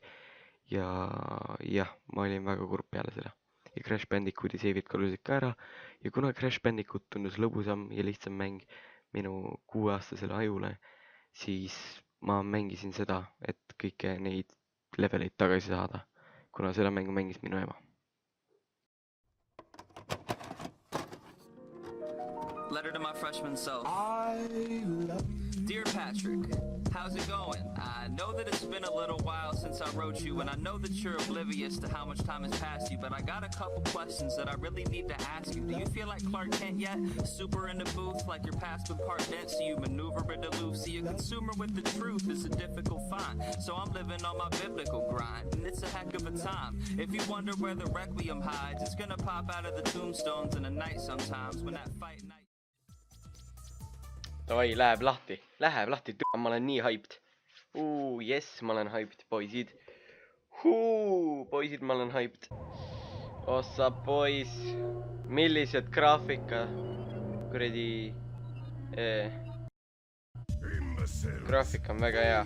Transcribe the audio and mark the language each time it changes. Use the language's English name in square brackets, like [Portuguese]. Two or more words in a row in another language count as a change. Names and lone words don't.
[Estonian] Ja jah, ma olin väga kurb peale seda. Ja Crash Bandicooti save'id kalusid ka ära. Ja kuna Crash Bandicoot tundus lõbusam ja lihtsam mäng minu 6-aastasele ajule, siis ma mängisin seda, et kõike neid leveleid tagasi saada, kuna seda mängu mängis minu ema. [English] Letter to my freshman self. Dear Patrick, how's it going? I know that it's been a little while since I wrote you, and I know that you're oblivious to how much time has passed you, but I got a couple questions that I really need to ask you. Do you feel like Clark Kent yet? Super in the booth, like your past been part dense, so you maneuver it aloof. See, a consumer with the truth is a difficult find, so I'm living on my biblical grind, and it's a heck of a time. If you wonder where the Requiem hides, it's gonna pop out of the tombstones in the night sometimes when that fight night. [Estonian] Davai, läheb lahti, ma olen nii hyped. Jess, ma olen hyped, poisid. Poisid, ma olen hyped. Ossa pois, millised graafika, kuradi, graafika on väga hea.